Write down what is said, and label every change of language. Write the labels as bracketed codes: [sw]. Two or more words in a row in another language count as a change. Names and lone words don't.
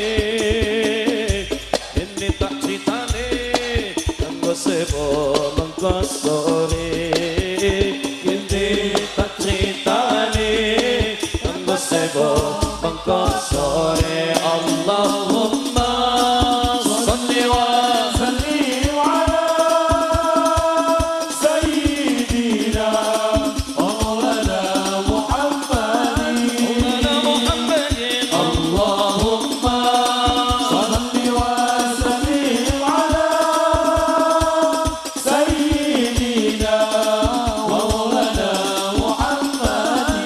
[jv] ini tak critane kanggo sebo mengko sore ini tak critane kanggo sebo mengko sore [ar] اللهم صل و سلم على سيدنا مولانا محمد على محمد اللهم صل وسلم على سيدنا مولانا محمد